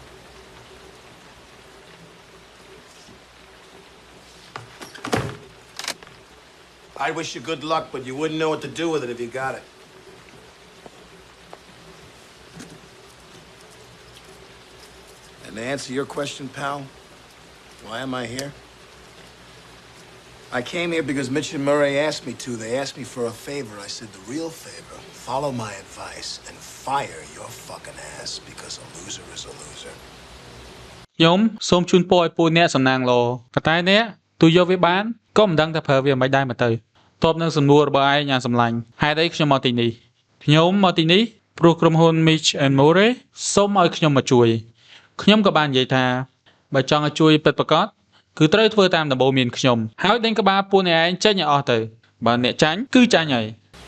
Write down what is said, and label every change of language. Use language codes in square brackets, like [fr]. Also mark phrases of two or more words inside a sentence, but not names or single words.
[en] I wish you good luck, but you wouldn't know what to do with it if you got it. And to answer your question, pal, why am I here? I came here because Mitch and Murray asked me to. They asked me for a favor. I said, the real favor, follow my advice and fire your fucking ass because a loser is a loser. [km] ខ្ញុំសូមជូនពរឲ្យពួកអ្នកសំណាងល្អប៉ុន្តែអ្នកទូយកវាបានក៏មិនដឹងថាប្រើវាមិនដែរមកទៅតបនឹងសំណួររបស់ឯងយ៉ាងសម្លាញ់ហេតុអីខ្ញុំមកទីនេះខ្ញុំមកទីនេះព្រោះក្រុមហ៊ុន Mitch and Murray សូមឲ្យខ្ញុំមកជួយខ្ញុំក៏បាននិយាយថាបើចង់ឲ្យជួយពិតប្រាកដគឺត្រូវធ្វើតាមដំបូន្មានខ្ញុំហើយដេញក្បាលពួកអ្នកឯងចេញឲ្យអស់ទៅបើអ្នកចាញ់គឺចាញ់ហើយ